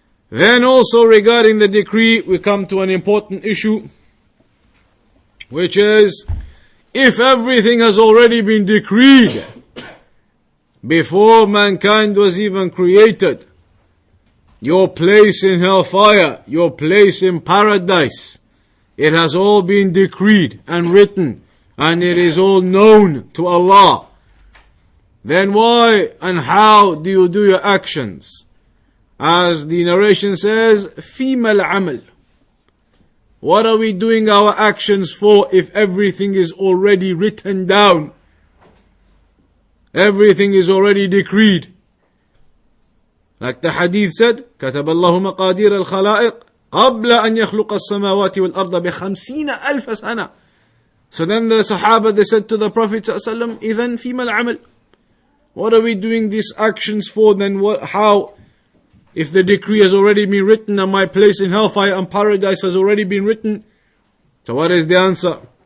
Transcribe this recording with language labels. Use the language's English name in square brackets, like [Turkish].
[English] Then also regarding the decree, we come to an important issue, which is, if everything has already been decreed before mankind was even created, your place in hellfire, your place in paradise, it has all been decreed and written, and it is all known to Allah, then why and how do you do your actions? As the narration says, [Arabic] فِيمَ الْعَمَلِ. [English] What are we doing our actions for if everything is already written down? Everything is already decreed. Like the hadith said, [Arabic] كتب الله مقادير الخلائق قبل أن يخلق السماوات والأرض ب50,000 سنة. [English] So then the Sahaba, they said to the Prophet ﷺ, [Arabic] إذن فيما العمل. [English] What are we doing these actions for then? How? If the decree has already been written and my place in hellfire and paradise has already been written. So what is the answer?